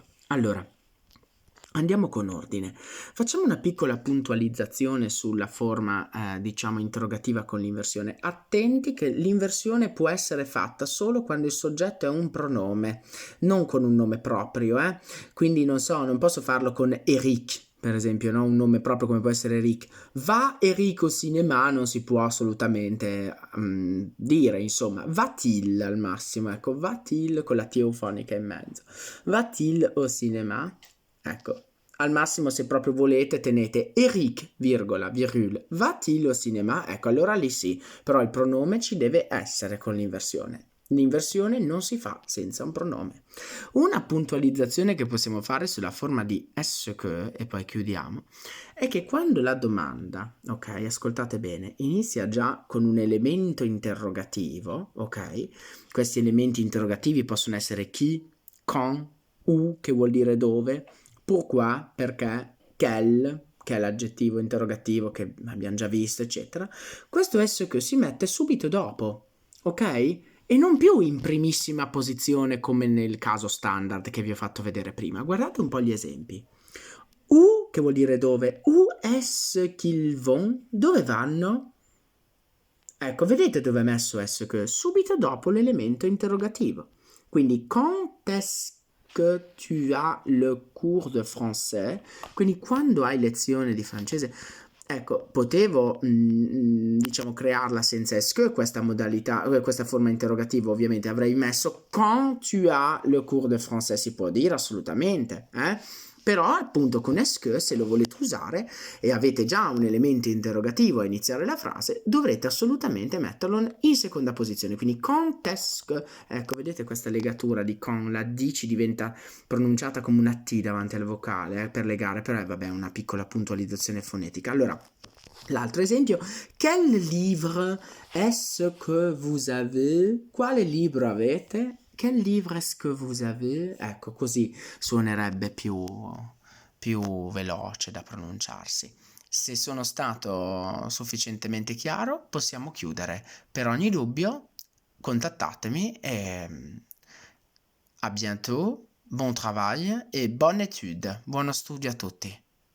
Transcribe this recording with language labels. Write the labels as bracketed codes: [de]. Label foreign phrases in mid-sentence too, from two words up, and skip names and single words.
[it] Allora, andiamo con ordine. Facciamo una piccola puntualizzazione sulla forma, diciamo, interrogativa con l'inversione. Attenti che l'inversione può essere fatta solo quando il soggetto è un pronome, non con un nome proprio, Quindi non so, non posso farlo con Eric, per esempio, no? Un nome proprio come può essere Eric. [fr] Va Eric au cinéma [it] non si può assolutamente dire, insomma. Va-t-il al massimo, ecco, va-t-il con la T eufonica in mezzo. [fr] Va-t-il au cinéma? [it] Ecco, al massimo se proprio volete tenete Eric, virgola, [fr] virgule, va-t-il au cinéma? [it] Ecco, allora lì sì, però il pronome ci deve essere con l'inversione. L'inversione non si fa senza un pronome. Una puntualizzazione che possiamo fare sulla forma di [fr] est-ce que, [it] e poi chiudiamo, è che quando la domanda, ok, ascoltate bene, inizia già con un elemento interrogativo, ok? Questi elementi interrogativi possono essere chi, [fr] quand, où, [it] che vuol dire dove, pourquoi, perché, quel, che è l'aggettivo interrogativo che abbiamo già visto, eccetera. Questo [fr] est-ce que [it] si mette subito dopo, ok? E non più in primissima posizione come nel caso standard che vi ho fatto vedere prima. Guardate un po' gli esempi. Où, che vuol dire dove? [fr] Où est-ce qu'ils vont? [it] Dove vanno? Ecco, vedete dove è messo [fr] est-ce que? [it] Subito dopo l'elemento interrogativo. Quindi, [fr] quand est-ce que tu as le cours de français? [it] Quindi, quando hai lezione di francese? Ecco, potevo, diciamo, crearla senza [fr] est-ce que, [it] questa modalità, questa forma interrogativa, ovviamente avrei messo [fr] quand tu as le cours de français, [it] si può dire assolutamente, Però appunto con [fr] est-ce que, [it] se lo volete usare e avete già un elemento interrogativo a iniziare la frase, dovrete assolutamente metterlo in seconda posizione. [fr] Quindi quand est-ce que, [it] ecco, vedete questa legatura di quand, la D ci diventa pronunciata come una T davanti al vocale, per legare, però vabbè, una piccola puntualizzazione fonetica. Allora, l'altro esempio, [fr] quel livre est-ce que vous avez? [it] Quale libro avete? [fr] Quel livre est-ce que vous avez? [it] Ecco, così suonerebbe più veloce da pronunciarsi. Se sono stato sufficientemente chiaro, possiamo chiudere. Per ogni dubbio, contattatemi e [fr] à bientôt, bon travail [it] e [fr] bonne étude. [it] Buono studio a tutti.